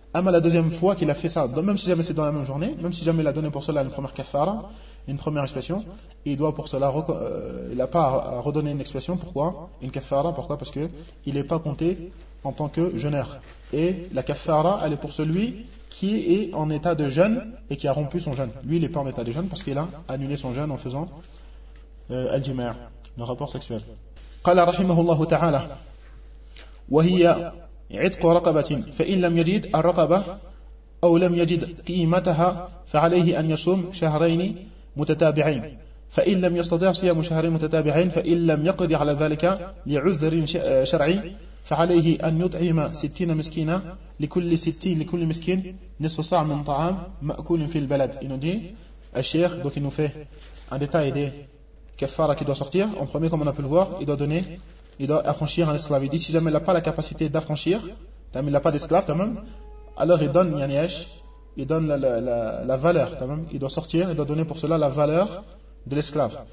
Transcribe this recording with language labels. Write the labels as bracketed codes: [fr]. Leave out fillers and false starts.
[fr] Mais la deuxième fois qu'il a fait ça, même si jamais c'est dans la même journée, même si jamais il a donné pour cela une première kafara, une première expression, il doit pour cela, il n'a pas à redonner une expression. Pourquoi? Une kafara, pourquoi? Parce qu'il n'est pas compté en tant que jeûneur. Et la kafara, elle est pour celui qui est en état de jeûne et qui a rompu son jeûne. Lui, il n'est pas en état de jeûne parce qu'il a annulé son jeûne en faisant al-jima', le rapport sexuel. [ar] قال رحمه الله تعالى وهي عتق رقبة فإن لم يجد الرقبة أو لم يجد قيمتها فعليه أن يصوم شهرين متتابعين فإن لم يستطع صيام شهرين متتابعين فإن لم يقضي على ذلك لعذر شرعي فعليه أن يطعم 60 مسكينا لكل 60 لكل مسكين نصف صاع من طعام مأكول في البلد. [fr] Il nous dit, الشيخ, donc il nous fait un détail des kafara qui doit sortir. En premier, comme on a pu le voir, il doit donner, il doit affranchir un esclave. Il dit, si jamais il n'a pas la capacité d'affranchir, il n'a pas d'esclave, alors il donne Yaniyesh, il donne la valeur, il doit sortir, il doit donner pour cela la valeur de l'esclave.